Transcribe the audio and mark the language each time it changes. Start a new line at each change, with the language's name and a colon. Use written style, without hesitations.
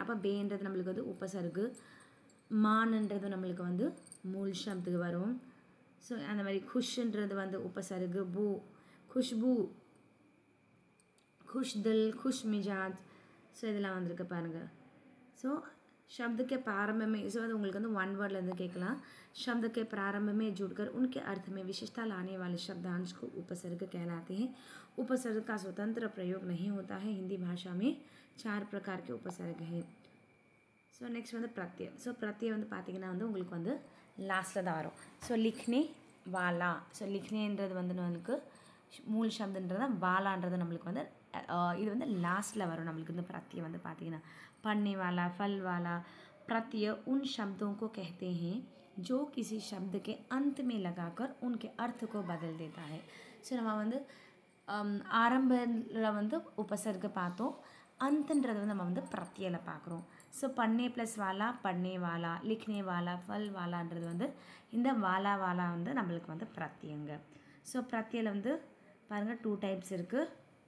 Tamil: அப்போ பேன்றது நம்மளுக்கு உபசர்க், மான்ன்றது நம்மளுக்கு மூல் சப்துக்கு வரும். ஸோ அந்த மாதிரி குஷ்ன்றது உபசர்க், பூ, குஷ்பூ,
Hindi: खुश दिल, खुश मिजाज.
Tamil: ஸோ இதெல்லாம் வந்திருக்கு பாருங்கள். ஸோ
Hindi: शब्द के प्रारंभ में
Tamil: ஸோ அது உங்களுக்கு ஒன் வேர்ட்லேருந்து கேட்கலாம்.
Hindi: शब्द के प्रारंभ में जुड़कर उनके अर्थ में विशेषता लाने वाले शब्दांश को उपसर्ग कहलाते हैं. उपसर्ग का स्वतंत्र प्रयोग नहीं होता है. हिंदी भाषा में 4 प्रकार के उपसर्ग हैं.
Tamil: ஸோ நெக்ஸ்ட் பிரத்யம். ஸோ பிரத்யம் பார்த்திங்கன்னா உங்களுக்கு லாஸ்ட்டில் தான் வரும். ஸோ லிக்னே வாலா. ஸோ லிக்னேன்றது நம்மளுக்கு மூல் சப்துன்றது, வாலான்றது நம்மளுக்கு இது லாஸ்ட்டில் வரும். நம்மளுக்கு பிரத்யம் பார்த்திங்கன்னா
Hindi: पढ़ने वाला, फल वाला. प्रत्यय उन शब्दों को कहते हैं जो किसी शब्द के अंत में लगाकर उनके अर्थ को बदल देता है.
Tamil: ஸோ நம்ம ஆரம்பில் உபசர்க பார்த்தோம், அந்தன்றது நம்ம பிரத்யில் பார்க்குறோம். ஸோ பன்னே ப்ளஸ் வாலா, பன்னே வாலா, லிக்னே வாலா, ஃபல் வாலான்றது இந்த வாலா வாலா நம்மளுக்கு பிரத்யங்க. ஸோ பிரத்யில் பாருங்கள் 2 டைப்ஸ் இருக்குது.